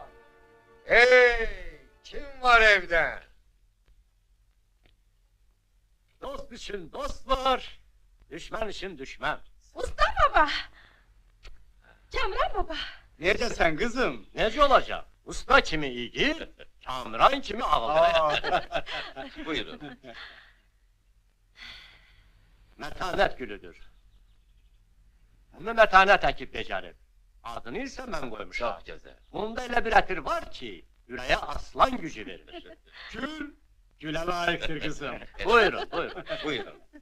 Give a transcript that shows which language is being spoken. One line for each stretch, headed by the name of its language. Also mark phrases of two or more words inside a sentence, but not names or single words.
Turkish: Hey! Kim var evde? Dost için dost var, düşman için düşman. Usta baba. Kamran baba. Neredesin kızım? Nece olacak? Usta kimi iyi,
Azerbaijani: Kamran kimi ağıllı. Buyurun. Mətanət gülüdür. Bunu mətanət əkib becərir. Adını isə mən qoymuşam. Çox gözəl. Bunda elə bir ətir var ki, ürəyə aslan gücü verir.
Turkish: Güle layıktır kızım. Buyurun. Buyurun.